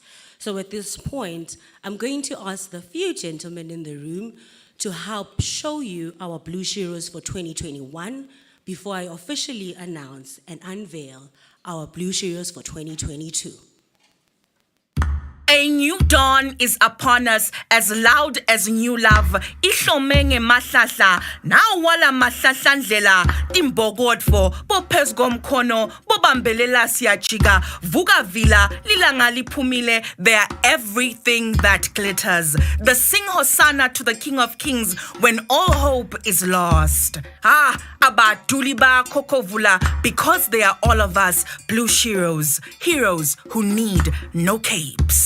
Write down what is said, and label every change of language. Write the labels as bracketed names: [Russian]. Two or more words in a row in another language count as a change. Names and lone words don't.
[English] So at this point, I'm going to ask the few gentlemen in the room to help show you our Blue Sheroes for 2021, before I officially announce and unveil our Blue Sheroes for 2022. A new dawn is upon us, as loud as new love. [Swati] Ihlomenge mahlahla, nawala mahlahlandlela, timbogodfo, bophezu komkhono, bobambelela siyajika, vuka vila, lilanga liphumile, [English] they are everything that glitters. The sing Hosanna to the King of Kings when all hope is lost. [Swati] Abaduli ba kokovula, [English] because they are all of us, Blue Sheroes, heroes who need no capes.